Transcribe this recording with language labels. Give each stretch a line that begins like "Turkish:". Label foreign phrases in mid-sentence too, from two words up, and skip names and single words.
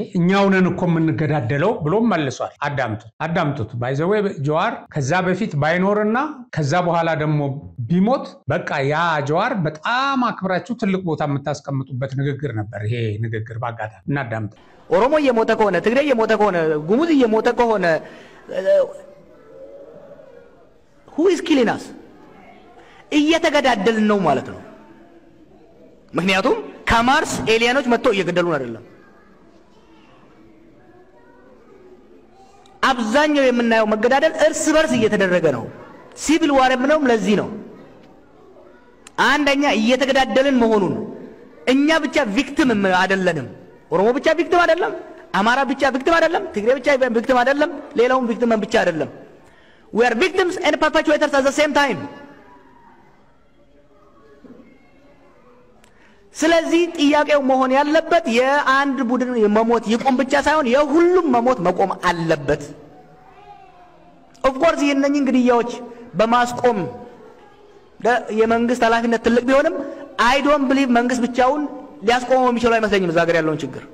Amharic: እኛው ነን እኮ የምንገዳደለው ብሎም መልሷል። አዳምጡት።
English: by the way
Amharic: ጀዋር ከዛ በፊት ባይኖርና ከዛ በኋላ ደግሞ ቢሞት በቃ ያ ጀዋር በጣም አክብራችሁ ትልቅ ቦታ የምታስቀምጡበት ንግግር ነበር። ይሄ ንግግር ባጋጣሚ እናዳምጥ። ኦሮሞ እየሞተ ከሆነ ትግሬ እየሞተ ከሆነ ጉሙዝ እየሞተ ከሆነ
English: who is killing us?
Amharic: እየተገዳደልን ነው ማለት ነው። ምክንያቱም ከማርስ ኤሊያኖች መጥተው እየገደሉን አይደለም። አብዛኛው የምናየው መገዳደል እርስ በርስ እየተደረገ ነው።
English: civil war
Amharic: የምንለው ለዚህ ነው። አንደኛ እየተገዳደልን መሆኑን እኛ ብቻ ቪክቲም አይደለንም። ኦሮሞ ብቻ ቪክቲም አይደለም፣ አማራ ብቻ ቪክቲም አይደለም፣ ትግሬ ብቻ ቪክቲም አይደለም፣ ሌላውም ቪክቲም ብቻ አይደለም።
English: we are victims and perpetrators at the same time።
Amharic: ስለዚህ ጥያቄው መሆን ያለበት የአንድ ቡድን መሞት ይቆም ብቻ ሳይሆን የሁሉም መሞት መቆም አለበት።
English: of course
Amharic: የነኝን ግድያዎች በማስቆም የመንግስት ኃላፊነት ትልቅ ቢሆንም
English: I don't believe
Amharic: መንግስት ብቻውን ሊያስቆመው የሚችለው አይመስለኝም እዛ ሀገር ያለውን ችግር።